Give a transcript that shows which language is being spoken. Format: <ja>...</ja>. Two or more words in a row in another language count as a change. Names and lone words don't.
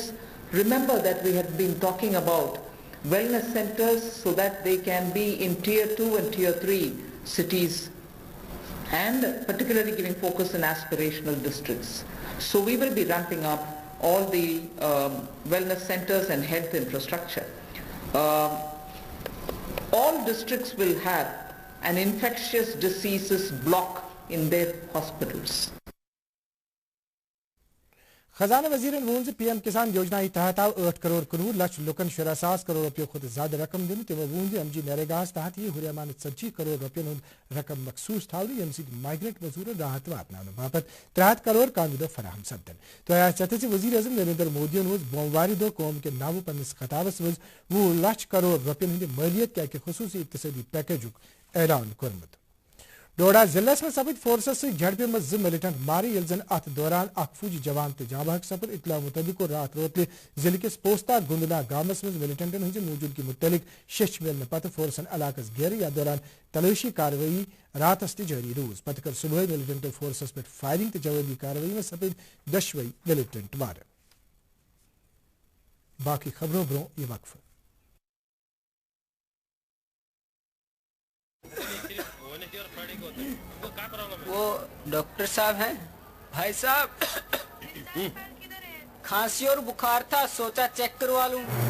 <en>Remember that we have been talking about wellness centers so that they can be in tier 2 and tier 3 cities, and particularly giving focus in aspirational districts. So we will be ramping up all the wellness centers and health infrastructure. All districts will have an infectious diseases block in their hospitals.</en> <ks>खजाना वजीरन वोन पीएम किसान योजना तहत आव 8 करोड़ 19 लाख लुकन 60 करोड़ रुपये खुद ज्यादा रकम दिन तम वोन एमजी नरेगा तहत यह हुरियामान 40 करोड़ रुपये रकम मखसूस थाव यम माइग्रेंट मजूर राहत वातन बापत 3 करोड़ कानूद फराहम सपदन तो चत वजीर अजम नरेंद्र मोदी बोमवार दो कौम के नाव पन्नस खताबस मज 20 लाख करोड़ रुपये हंद मलियत क्या खसूसी इक्तसादी पैकेज ऐलान कोर्मुत डोडा जिले में सपद फोर्सस झड़पे मज मिलिटेंट मारे यल जन अत दौरान अख फौजी जवान तो जाबहक सपद इतला मुताबिक रात रोतले जिले के पोस्ता गुंदना गामस में मिलिटेंटन हंज मौजूदगी मुतलिक शश मिलने पत फोर्सन इलाकस घेर या दौरान तलाशी कार्रवाई रात जारी रोज पत कर सुबह मिलिटेंट फोर्सस पे फायरिंग तो जवाबी कार्रवाई में सपद 10 मिलिटेंट मार बाकी खबरों ब्रो ये वक्फ</ks> <hi>वो डॉक्टर साहब हैं भाई साहब खांसी और बुखार था सोचा चेक करवा लूं।</hi>